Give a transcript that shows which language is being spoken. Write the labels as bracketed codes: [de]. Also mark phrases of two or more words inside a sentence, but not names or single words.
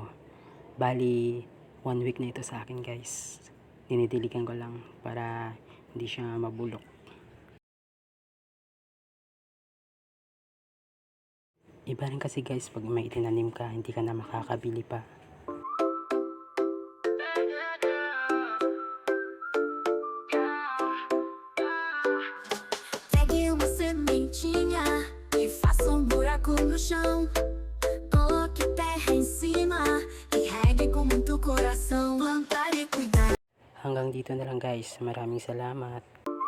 [tl] Bali 1 week na ito sa akin guys. Dinidiligan ko lang para hindi siya mabulok. Iba rin kasi guys pag may itinanim ka, hindi ka na makakabili pa. [pt] Pegue uma sementinha e faça um buraco no chão. Coloque terra em cima e regue com muito coração. Plantar e cuidar. [tl] Hanggang dito na lang guys. Maraming salamat.